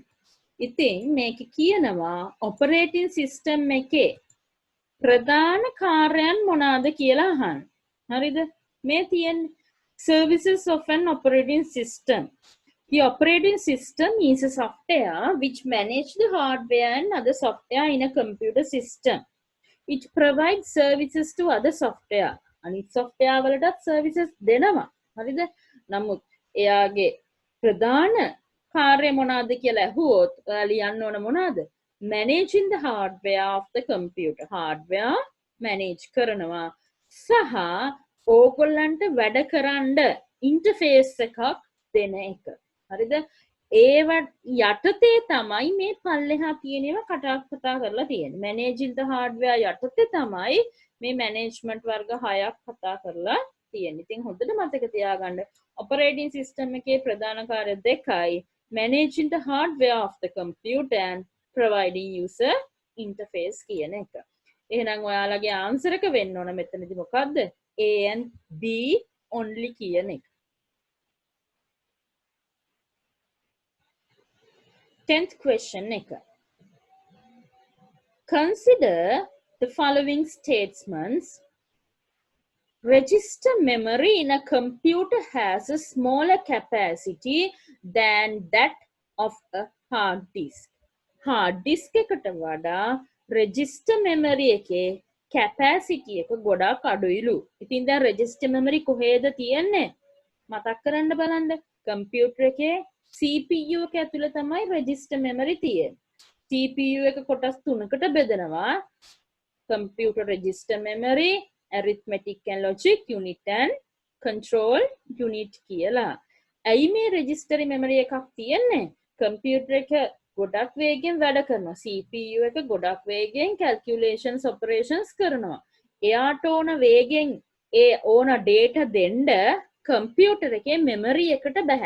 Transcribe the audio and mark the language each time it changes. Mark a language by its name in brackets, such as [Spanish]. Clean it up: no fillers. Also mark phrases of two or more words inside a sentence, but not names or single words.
[Sinhala] ඉතින් මේක කියනවා [English] operating system [Sinhala] එකේ ප්‍රධාන කාර්යයන් මොනවාද කියලා අහන්න. හරිද? මේ තියෙන්නේ [English] services of an operating system. The operating system is a software which manages the hardware and other software in a computer system. It provides services to other software. [Sinhala] අනිත් software වලටත් services දෙනවා. හරිද? නමුත් එයාගේ ප්‍රධාන කාර්ය මොනවාද කියලා ඇහුවොත් ඔයා ලියන්න ඕන මොනවාද? [English] Managing the hardware of the computer. hardware manage [Sinhala] කරනවා සහ ඕගොල්ලන්ට වැඩ කරන්න interface එකක් දෙන එක. හරිද? ඒව යටතේ තමයි මේ පල්ලෙහා තියෙන ඒවා කතා කරලා තියෙන්නේ. [English] Managing the hardware [Sinhala] යටතේ තමයි මේ management වර්ග 6ක් කතා කරලා තියෙන්නේ. ඉතින් හොඳට මතක තියාගන්න [English] operating system [Sinhala] එකේ ප්‍රධාන කාර්ය දෙකයි. [English] Managing the hardware of the computer and providing user interface [Sinhala] කියන එක. එහෙනම් ඔයාලගේ ආන්සර් එක වෙන්න ඕන මෙතනදී මොකද්ද? [English] A and B only [Sinhala] කියන එක. [English] 10th question එක. Consider the following statements. Register memory in a computer has a smaller capacity than that of a hard disk. Hard disk [Sinhala] එකට වඩා [English] register memory [Sinhala] එකේ capacity එක ගොඩාක් අඩුයිලු. ඉතින් දැන් [English] register memory [Sinhala] කොහෙද තියෙන්නේ? මතක් කරන්න බලන්න. computer එකේ CPU එක ඇතුලේ තමයි [English] register memory [Sinhala] තියෙන්නේ. CPU එක කොටස් තුනකට බෙදනවා. [English] Computer register memory, arithmetic and logic unit and control unit කියලා. [Sinhala] ඇයි මේ [English] registry memory [Sinhala] එකක් තියෙන්නේ? computer එක ගොඩක් වේගෙන් වැඩ කරනවා. CPU එක ගොඩක් වේගෙන් [English] calculations operations [Sinhala] කරනවා. එයාට ඕන වේගෙන් ඒ ඕන data දෙන්න computer එකේ memory එකට බෑ.